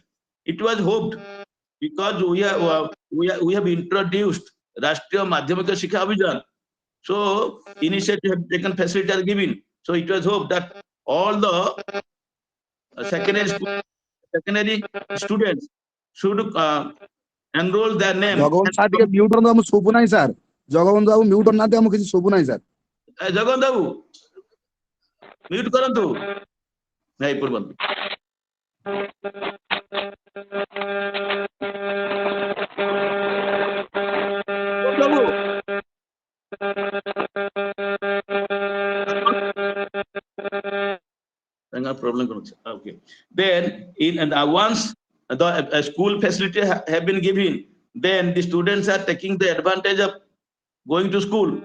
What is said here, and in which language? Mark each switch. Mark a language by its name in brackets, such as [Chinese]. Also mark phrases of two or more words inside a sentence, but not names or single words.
[English] It was hoped because we have introduced Rashtriya Madhyamika Shiksha Abhijan. So initiative have taken, facility are given. So it was hoped that all the secondary students should enroll their name. [Odia] ଜଗବନ୍ଧୁ ସାର୍ ଟିକେ ମ୍ୟୁଟ୍ କରନ୍ତୁ, ଆମକୁ ଶୁଭୁ ନାହିଁ ସାର୍। ଜଗବନ୍ଧୁ ବାବୁ ମ୍ୟୁଟ୍ କରୁନାହାନ୍ତି, ଆମକୁ କିଛି ଶୁଭୁ ନାହିଁ ସାର୍। ଜଗନ୍ ବାବୁ ମ୍ୟୁଟ୍ କରନ୍ତୁ। ନାଇଁ ପୂର୍ବନ୍ତୁ। [English] Problem. Okay. Then once the school facility have been given, then the students are taking the advantage of going to school.